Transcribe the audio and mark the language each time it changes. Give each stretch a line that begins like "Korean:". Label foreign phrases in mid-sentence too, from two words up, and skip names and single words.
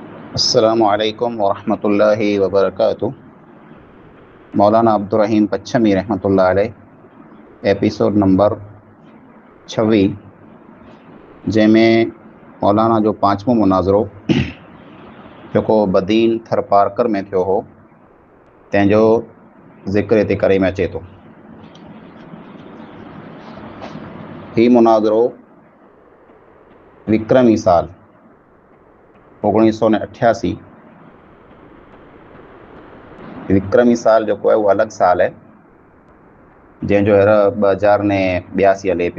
Arabic: السلام عليكم ورحمة الله وبركاته.
Sindhi: मौलाना अब्दुर्रहीम पच्छमी
Arabic: رحمة الله عليه
English: episode number
Sindhi: 26 जंहिंमें मौलाना जो पांचवो मुनाज़रो जेको बदीन थरपारकर में थियो हो तंहिंजो ज़िक्र हिते करे में अचे थो। ही मुनाज़रो विक्रमी साल 1988 विक्रमी साल जेको आहे उहो अलॻि साल आहे जंहिंजो हींअर 2082 हले पियो।